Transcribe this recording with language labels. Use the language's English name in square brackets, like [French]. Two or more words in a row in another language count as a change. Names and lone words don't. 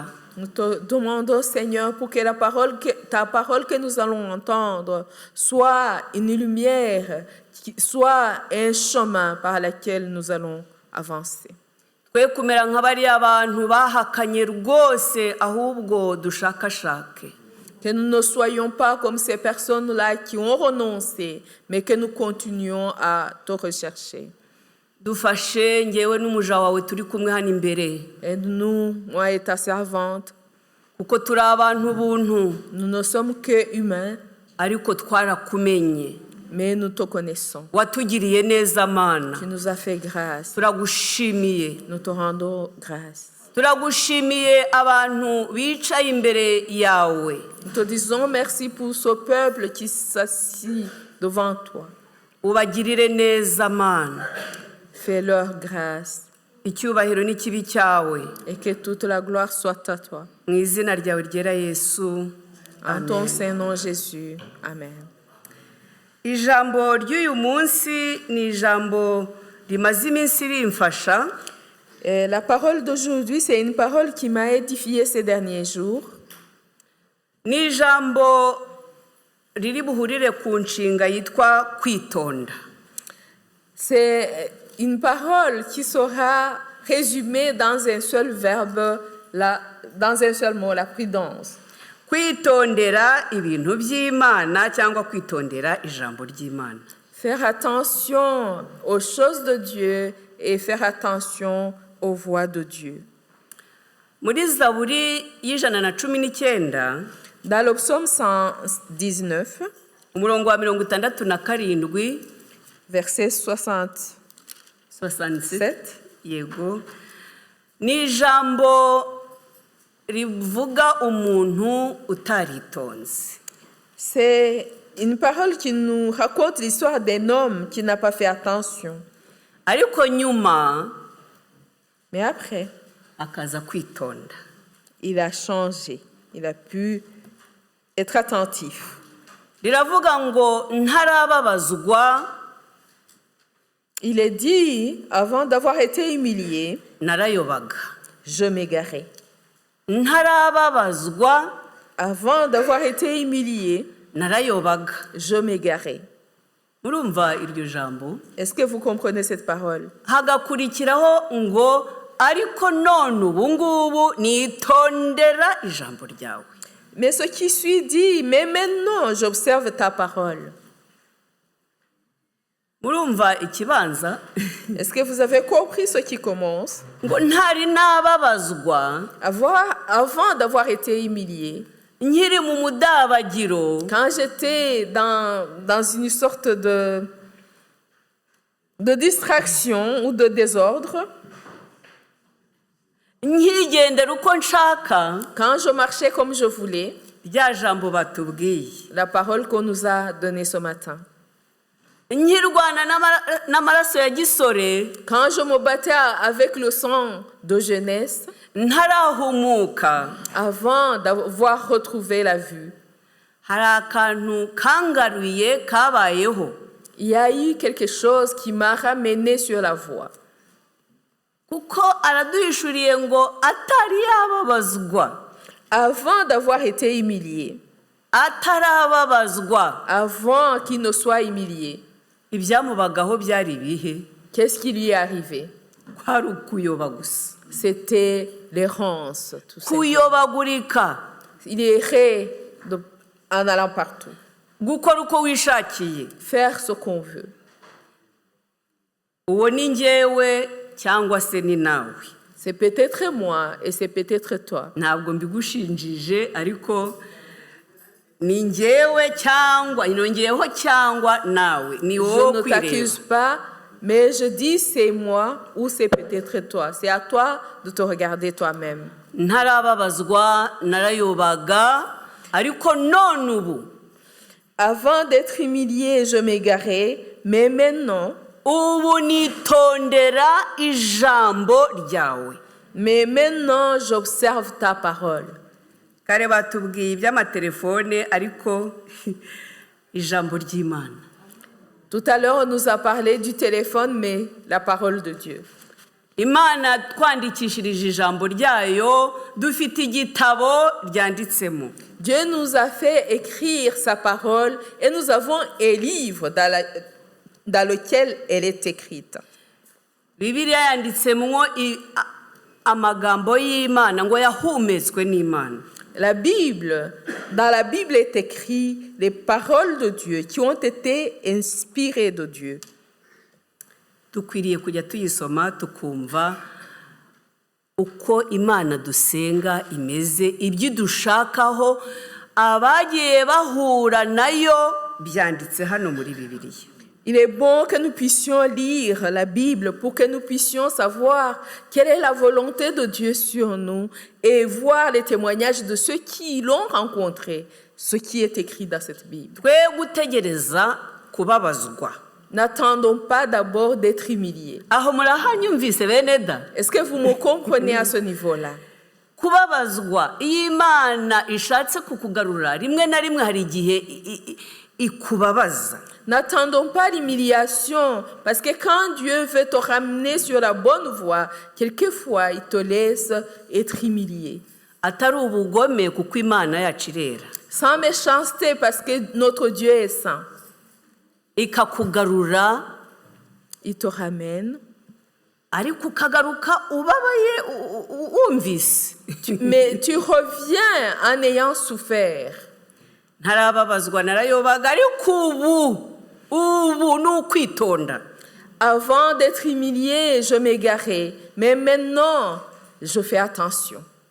[French] Nous te demandons, Seigneur, pour que ta parole que nous allons entendre soit une lumière, soit un chemin par lequel nous allons avancer. [Kinyarwanda] Twe kumera nk'abariya bantu bahakanye rwose ahubwo dushakashake. [French] Que nous ne soyons pas comme ces personnes-là qui ont renoncé, mais que nous continuions à te rechercher. [Kinyarwanda] Dufashe ngewe n'umuja wawe turi kumwe hano imbere. [French] Aide-nous, moi et ta servante. [Kinyarwanda] Kuko turi abantu buntu. [French] Nous ne sommes que humains, [Kinyarwanda] ariko twarakumenye. [French] mais nous te connaissons. [Kinyarwanda] Watugiriye neza Mana. [French] Tu nous as fait grâce. [Kinyarwanda] Turagushimiye. [French] Nous te rendons grâce. [Kinyarwanda] Turagushimiye abantu bicaye imbere yawe. [French] Nous te disons merci pour ce peuple qui s'assit devant toi. [Kinyarwanda] Ubagirire neza Mana. [French] Fais-leur grâce. [Kinyarwanda] Icyubahiro n'ikibi cyawe. [French] Et que toute la gloire soit à toi. [Kinyarwanda] Mu izina ryawe ryera Yesu. [French] En ton saint nom Jésus. Amen. [Kinyarwanda] Ijambo ry'uyu munsi ni ijambo rimaze iminsi rimfasha. [French] La parole d'aujourd'hui, c'est une parole qui m'a édifiée ces derniers jours. [Kinyarwanda] Ni ijambo riri buhurire ku nshinga yitwa kwitonda. [French] C'est une parole qui sera résumée dans un seul verbe, dans un seul mot, la prudence. [Kinyarwanda] Kwitondera ibintu by'Imana cyangwa kwitondera ijambo ry'Imana. [French] Faire attention aux choses de Dieu et faire attention aux voies de Dieu. [Kinyarwanda] Muri Zaburi y'119, [French] dans le psaume 119, [Kinyarwanda] umurongo wa 67, [French] verset 67, [Kinyarwanda] yego, ni ijambo rivuga umuntu utaritonze. [French] C'est Une parole qui nous raconte l'histoire d'un homme qui n'a pas fait attention. [Kinyarwanda] ariko nyuma [French] Mais après, [Kinyarwanda] akaza kwitonda. [French] il a changé. Il a pu être attentif. [Kinyarwanda] Riravuga ngo ntarababazwa [French] Il est dit, avant d'avoir été humilié, [Kinyarwanda] narayobaga. [French] je m'égarais. [Kinyarwanda] Ntarababazwa [French] Avant d'avoir été humilié, [Kinyarwanda] narayobaga. [French] je m'égarais. [Kinyarwanda] Murumva iryo jambo? [French] Est-ce que vous comprenez cette parole? [Kinyarwanda] Hagakurikiraho ngo ariko none ubu ngubu nitondera ijambo ryawe. [French] Mais ce qui suit dit, mais maintenant j'observe ta parole. [Kinyarwanda] Murumva ikibanza? [French] Est-ce que vous avez compris ce qui commence? [Kinyarwanda] Ngo ntari nababazwa [French] Avant d'avoir été humilié, [Kinyarwanda] nkiri mu mudabagiro [French] quand j'étais dans une sorte de distraction ou de désordre, [Kinyarwanda] nkigendera uko nshaka, [French] quand je marchais comme je voulais, [Kinyarwanda] rya jambo batubwiye, [French] la parole qu'on nous a donnée ce matin, [Kinyarwanda] nkirwana n'amaraso ya gisore, [French] quand je me battais avec le sang de jeunesse, [Kinyarwanda] ntarahumuka, [French] avant d'avoir retrouvé la vue, [Kinyarwanda] hari akantu kangaruye kabayeho. [French] il y a eu quelque chose qui m'a ramené sur la voie. [Kinyarwanda] Kuko araduhishuriye ngo atari yababazwa, [French] Avant d'avoir été humilié, [Kinyarwanda] atarababazwa, [French] avant qu'il ne soit humilié, [Kinyarwanda] ibyamubagaho byari ibihe? [French] qu'est-ce qui lui est arrivé? [Kinyarwanda] Kwari ukuyoba gusa, [French] C'était l'errance, tout ça. [Kinyarwanda] kuyobagurika, [French] Il errait en allant partout, [Kinyarwanda] gukora uko wishakiye. [French] faire ce qu'on veut. [Kinyarwanda] Uwo ni njyewe cyangwa se ni nawe. [French] C'est peut-être moi et c'est peut-être toi. [Kinyarwanda] Ntabwo mbigushinjije, ariko ni njyewe cyangwa inongeyeho cyangwa nawe, ni [French] Je [Kinyarwanda] wowe [French] ne [Kinyarwanda] kwireba. [French] t'accuse pas, mais je dis c'est moi ou c'est peut-être toi. C'est à toi de te regarder toi-même. [Kinyarwanda] Ntarababazwa narayobaga, ariko none ubu [French] Avant d'être humilié, je m'égarais, mais maintenant, [Kinyarwanda] ubu nitondera ijambo ryawe. [French] j'observe ta parole. [Kinyarwanda] Kare batubwiye iby'amatelefone, ariko ijambo ry'Imana. [French] Tout à l'heure, on nous a parlé du téléphone, mais la parole de Dieu. [Kinyarwanda] Imana twandikishirije ijambo ryayo, dufite igitabo ryanditsemo. [French] Dieu nous a fait écrire sa parole et nous avons un livre dans lequel elle est écrite. [Kinyarwanda] Bibiliya yanditsemwo amagambo y'Imana ngo yahumetswe n'Imana. [French] Dans la Bible est écrit les paroles de Dieu qui ont été inspirées de Dieu. [Kinyarwanda] Dukwiriye kujya tuyisoma tukumva uko Imana dusenga imeze, ibyo dushakaho, abagiye bahura nayo byanditse hano muri Bibiliya. [French] Il est bon que nous puissions lire la Bible pour que nous puissions savoir quelle est la volonté de Dieu sur nous et voir les témoignages de ceux qui l'ont rencontré, ce qui est écrit dans cette Bible. [Kinyarwanda] Twe gutegereza kubabazwa. [French] N'attendons pas d'abord d'être humiliés. [Kinyarwanda] Aho murahanyumvise beneda? [French] Est-ce que vous me comprenez à ce niveau-là? [Kinyarwanda] Kubabazwa, iyo Imana ishatse kukugarura, rimwe na rimwe hari igihe ikubabaza. [French] N'attendons pas l'humiliation, parce que quand Dieu veut te ramener sur la bonne voie, quelquefois il te laisse être humilié. [Kinyarwanda] Atari ubugome kuko Imana yacu irera. [French] Sans méchanceté, parce que notre Dieu est saint. [Kinyarwanda] Ikakugarura, [French] il te ramène, [Kinyarwanda] ariko ukagaruka ubabaye wumvise. [French] mais tu reviens en ayant souffert. [Kinyarwanda] Ntarababazwa narayobaga, ariko ubu ni ukwitonda. [French] Avant d'être humilié, je m'égarais, mais maintenant, je fais attention.